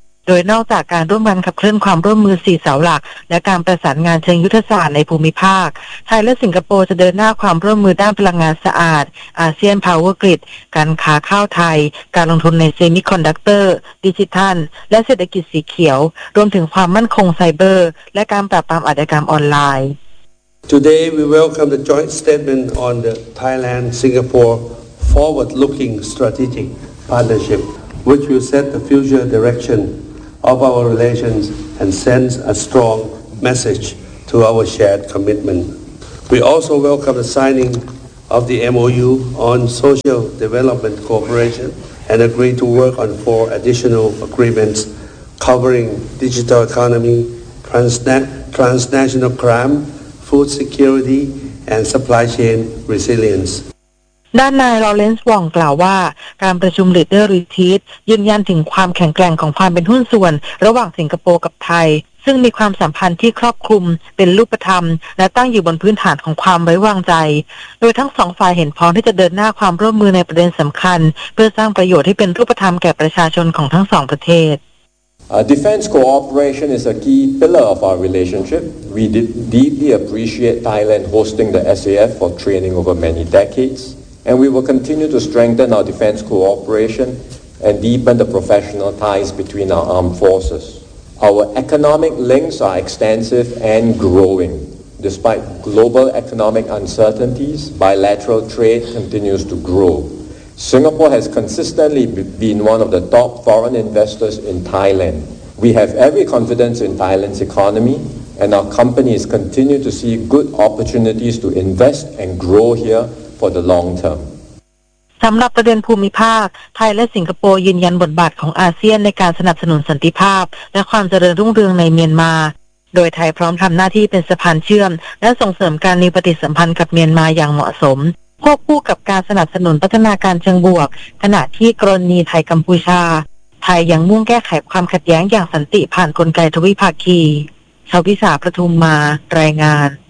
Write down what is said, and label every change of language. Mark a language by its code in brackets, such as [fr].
[th] โดยนอกจากการร่วมกันขับเคลื่อนความร่วมมือ4เสาหลักและการประสานงานเชิงยุทธศาสตร์ในภูมิภาคไทยและสิงคโปร์จะเดินหน้าความร่วมมือด้านพลังงานสะอาดอาเซียนพาวเวอร์กริดการค้าข้าวไทยการลงทุนในเซมิคอนดักเตอร์ดิจิทัลและเศรษฐกิจสีเขียวรวมถึงความมั่นคงไซเบอร์และการปราบปรามอาชญากรรมออนไลน์ [en] Today we welcome the joint statement on the Thailand Singapore forward looking strategic partnership which will set the future directionof our relations and sends a strong message to our shared commitment. We also welcome the signing of the MOU on social development cooperation and agree to work on 4 additional agreements covering digital economy, transnational crime, food security and supply chain resilience. [th] ด้านนายลอเรนซ์วองกล่าวว่าการประชุม Leader Retreat ยืนยันถึงความแข็งแกร่งของความเป็นหุ้นส่วนระหว่างสิงคโปร์กับไทยซึ่งมีความสัมพันธ์ที่ครอบคลุมเป็นรูปธรรมและตั้งอยู่บนพื้นฐานของความไว้วางใจโดยทั้งสองฝ่ายเห็นพ้องที่จะเดินหน้าความร่วมมือในประเด็นสำคัญเพื่อสร้างประโยชน์ที่เป็นรูปธรรมแก่ประชาชนของทั้งสองประเทศ [en] Defense cooperation is a key pillar of our relationship. We deeply appreciate Thailand hosting the SAF for training over many decadesAnd we will continue to strengthen our defense cooperation and deepen the professional ties between our armed forces. Our economic links are extensive and growing. Despite global economic uncertainties, bilateral trade continues to grow. Singapore has consistently been one of the top foreign investors in Thailand. We have every confidence in Thailand's economy. And our companies continue to see good opportunities to invest and grow here for the long term. [th] สำหรับประเด็นภูมิภาคไทยและสิงคโปร์ยืนยันบทบาทของอาเซียนในการสนับสนุนสันติภาพและความเจริญรุ่งเรืองในเมียนมาโดยไทยพร้อมทำหน้าที่เป็นสะพานเชื่อมและส่งเสริมการมีปฏิสัมพันธ์กับเมียนมาอย่างเหมาะสมควบคู่กับการสนับสนุนพัฒนาการเชิงบวกขณะที่กรณีไทยกัมพูชาไทยยังมุ่งแก้ไขความขัดแย้งอย่างสันติผ่านกลไกทวิภาคีชาวพิสาประทุมมารายงาน